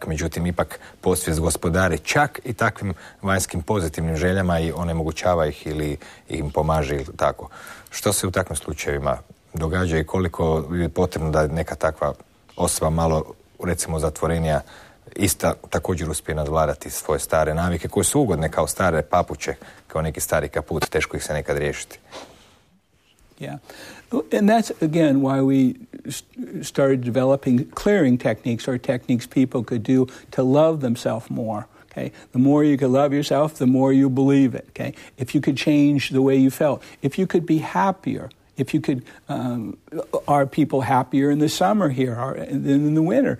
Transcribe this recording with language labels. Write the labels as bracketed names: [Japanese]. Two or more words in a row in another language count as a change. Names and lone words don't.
[Croatian] Međutim, ipak podsvijest gospodari čak i takvim vanjskim pozitivnim željama i onemogućava ih ili im pomaže ili tako. Što se u takvim slučajevima događa i koliko je potrebno da neka takva osoba malo, recimo, zatvorenija ista također uspije nadvladati svoje stare navike koje su ugodne kao stare papuče, kao neki stari kaput, teško ih se nekad riješiti. [English] Yeah. And that's, again, why we started developing clearing techniques or techniques people could do to love themselves more. Okay? The more you could love yourself, the more you believe it. Okay? If you could change the way you felt, if you could be happier, If you could, are people happier in the summer here than in the winter?